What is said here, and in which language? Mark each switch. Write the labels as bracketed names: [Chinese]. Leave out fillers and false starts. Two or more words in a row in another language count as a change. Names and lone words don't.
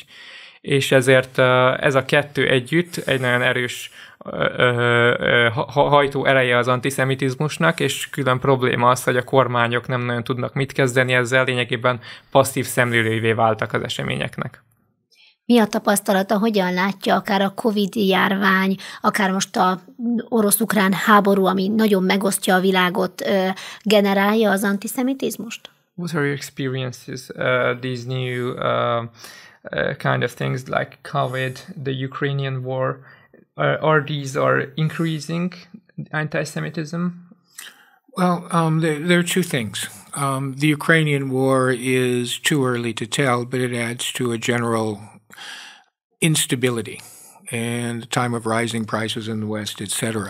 [Hungarian] És ezért ez a kettő együtt egy nagyon erős hajtó ereje az antiszemitizmusnak, és külön probléma az, hogy a kormányok nem nagyon tudnak mit kezdeni ezzel, lényegében passzív szemlélőivé váltak az eseményeknek. Mi a tapasztalata, hogyan látja akár a Covid-járvány, akár most a orosz-ukrán háború, ami nagyon megosztja a világot, generálja az antiszemitizmust? [English] What are your experiences, these new kind of things like COVID, the Ukrainian war, are these increasing anti-Semitism? Well, there are two things. The Ukrainian war is too early to tell, but it adds to a general instability and the time of rising prices in the West, etc.